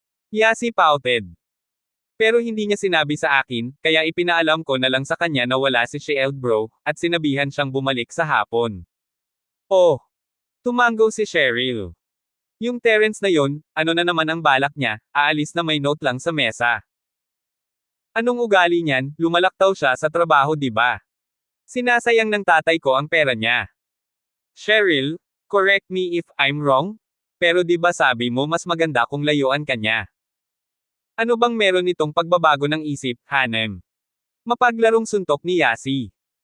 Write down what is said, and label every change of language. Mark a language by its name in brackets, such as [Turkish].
[Filipino] Yasi pouted. Pero hindi niya sinabi sa akin, kaya ipinaalam ko na lang sa kanya na wala si Cheryl bro, at sinabihan siyang bumalik sa hapon. Oh! Tumango si Cheryl. Yung Terence na yon, ano na naman ang balak niya, aalis na may note lang sa mesa. Anong ugali niyan, lumalaktaw siya sa trabaho di ba? Sinasayang ng tatay ko ang pera niya. [English] Cheryl, correct me if I'm wrong? [Filipino] Pero di ba sabi mo mas maganda kung layuan ka niya? Ano bang meron itong pagbabago ng isip, Hanem? Mapaglarong suntok ni Yasi.